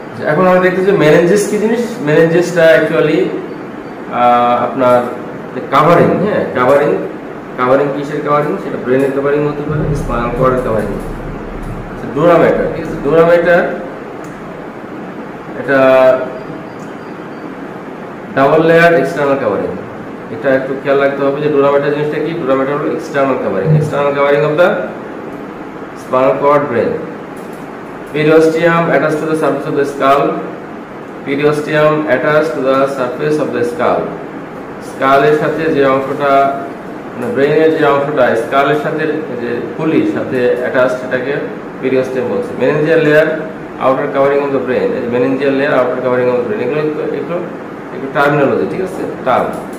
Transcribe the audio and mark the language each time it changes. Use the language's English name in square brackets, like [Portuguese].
[Bangla] এখন আমরা দেখতেছি মেনিনজিস কি জিনিস। মেনিনজিসটা অ্যাকচুয়ালি আপনার কাভারিং, হ্যাঁ, কাভারিং কিসের কাভারিং? সেটা ব্রেনের কাভারিং হতে পারে, স্পাইনাল কর্ডের কাভারিং। ডুরা ম্যাটার, ঠিক আছে। [English] Dura mater এটা double layer external covering. [Bangla] এটা একটু খেয়াল রাখতে হবে যে ডুরা ম্যাটার জিনিসটা কি। ডুরা ম্যাটার হলো [English] External covering, external covering of the spinal cord brain. Periosteum attached to the surface of the skull. Periosteum attached to the surface of the skull. [Bangla] স্কালের সাথে যে অংশটা, মানে ব্রেনের যে অংশটা স্কালের সাথে যে খুলির সাথে অ্যাটাচ, সেটাকে পেরিওস্টিয়াম বলছে। [English] Meningeal layer outer covering of the brain. Meningeal layer outer covering of the brain, [Bangla] এগুলো একটু টার্মিনোলজি, ঠিক আছে, টার্ম।